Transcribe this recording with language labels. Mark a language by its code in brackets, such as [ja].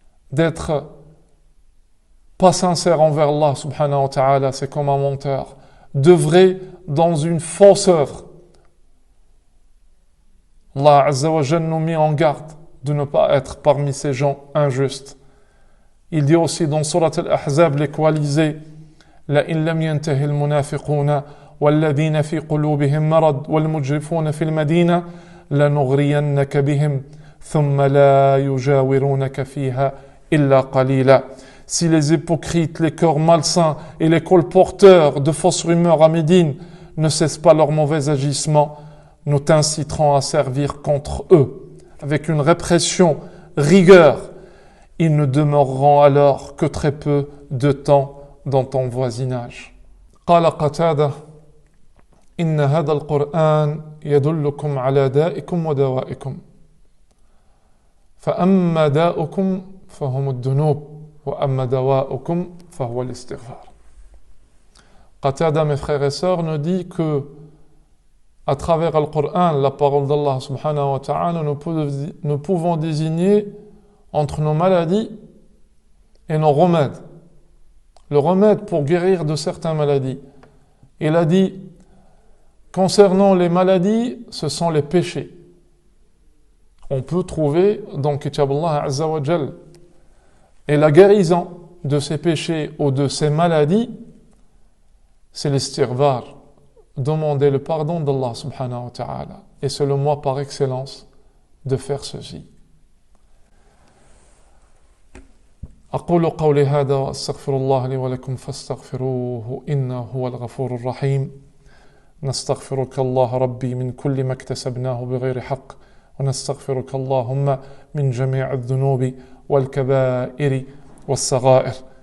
[fr] D'être pas sincère envers Allah subhanahu wa ta'ala, c'est comme un menteur. D'œuvrer dans une fausse œuvre. Allah Azza wa Jalla nous met en garde de ne pas être parmi ces gens injustes. Il dit aussi dans Surat Al-Ahzab, les coalisés, [ar] لَإِنْ لَمْ يَنْتَهِ الْمُنَافِقُونَ وَالَّذِينَ فِي قُلُوبِهِمْ مَرَضٌ وَالْمُجْرِفُونَ فِي الْمَدِينَةِ لَنُغْرِيَنَّكَ بِهِمْ ثُمَّ لَا يُجَاوِرُونَكَ فِيهَا إِلَّا قَلِيلًا. [fr] Si les hypocrites, les cœurs malsains et les colporteurs de fausses rumeurs à Médine ne cessent pas leurs mauvais agissements, nous t'inciterons à servir contre eux. avec une répression, rigueur, ils ne demeureront alors que très peu de temps dans ton voisinage. [ar] قال قتادة إن هذا القرآن يدلكم على دائكم ودوائكم فأما داؤكم فهم الذنوب وأما دواؤكم فهو الاستغفار. [fr] Qatada, mes frères et sœurs, nous dit que à travers le Coran, la parole d'Allah subhanahu wa ta'ala, nous pouvons désigner entre nos maladies et nos remèdes. Le remède pour guérir de certaines maladies. Il a dit, concernant les maladies, ce sont les péchés. On peut trouver dans Kitab Allah Azza wa Jal. Et la guérison de ces péchés ou de ces maladies, c'est l'istighfar, demander le pardon d'Allah subhanahu wa ta'ala. Et c'est le moyen par excellence de faire ceci. [ar] أقول قولي هذا وأستغفر الله لي ولكم فاستغفروه إنه هو الغفور الرحيم. نستغفرك الله ربي من كل ما اكتسبناه بغير حق ونستغفرك اللهم من جميع الذنوب والكبائر والصغائر.